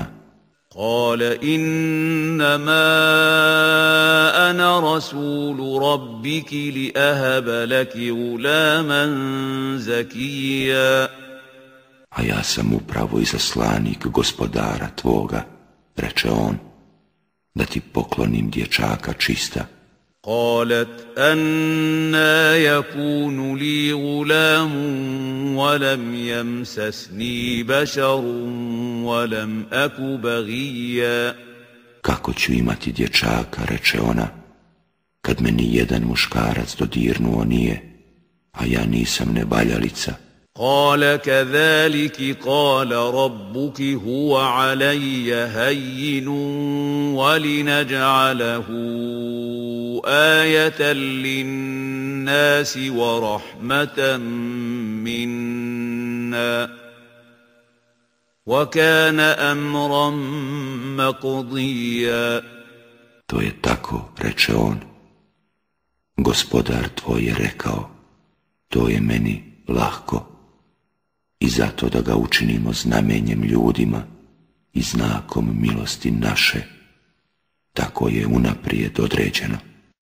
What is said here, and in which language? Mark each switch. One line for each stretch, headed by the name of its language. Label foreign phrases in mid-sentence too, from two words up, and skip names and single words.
Arabic: قال إنما أنا رسول ربك لأهب لك غلاما زكيا
Bosnian: A ja sam upravo izaslanik gospodara tvoga, reče on, da ti poklonim dječaka čista.
Arabic: قالت أنا يكون لي غلام ولم يمسسني بشر ولم أك بغيا
Bosnian: Kako ću imati dječaka, reče ona, kad me ni jedan muškarac dodirnuo nije, a ja nisam nevaljalica.
Arabic: قال كذلك قال ربك هو علي هين ولنجعله آية للناس ورحمة منا وكان أمرا مقضيا
Bosnian: To je tako, reče on. Gospodar tvoj je rekao, to je meni lahko. I zato da ga učinimo znamenjem ljudima i znakom milosti naše, tako je unaprijed određeno.